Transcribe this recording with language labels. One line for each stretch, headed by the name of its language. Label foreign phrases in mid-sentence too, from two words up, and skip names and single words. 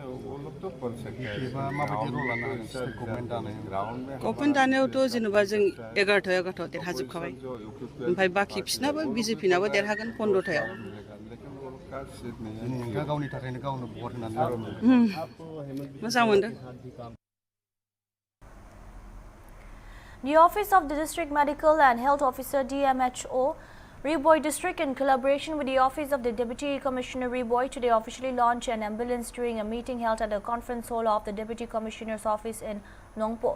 Bodo: गभर्नमेन्ट दानायावथ' जेनेबा जों 11 देरहाजोबखाबाय ओमफ्राय बाखि बिसिनाबो BJP-नाबो देरहागोन 15थायाव। गावनि थाखायनो गावनो भट होनानै मोजां मोनदों।
English: The Office of the District Medical and Health Officer DMHO Riboy District, in collaboration with the Office of the Deputy Commissioner Riboy, today officially launched an ambulance during a meeting held at the conference hall of the Deputy Commissioner's office in Nongpo.